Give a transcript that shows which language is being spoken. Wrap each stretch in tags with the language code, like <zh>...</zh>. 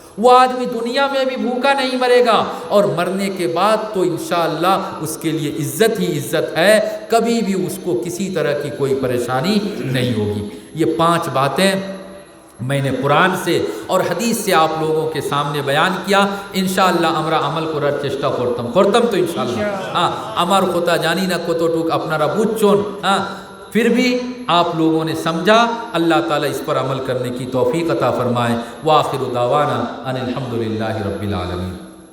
<hi>वो आदमी दुनिया में भी भूखा नहीं मरेगा और मरने के बाद तो इंशाअल्लाह उसके लिए इज़्ज़त ही इज़्ज़त है, कभी भी उसको किसी तरह की कोई परेशानी नहीं होगी। ये 5 बातें मैंने कुरान से और हदीस से आप लोगों के सामने बयान किया।</hi> <bn>इंशाअल्लाह আমরা আমল করার চেষ্টা করতাম তো इंशाअल्लाह। আমার কথা জানি না কতটুক আপনারা বুঝছেন,</bn> <hi>फिर भी आप लोगों ने समझा। अल्लाह ताला इस पर अमल करने की तौफीक अता फरमाए। व आखिरु दावाना अनिल हम्दुलिल्लाहि रब्बिल आलमीन।</hi>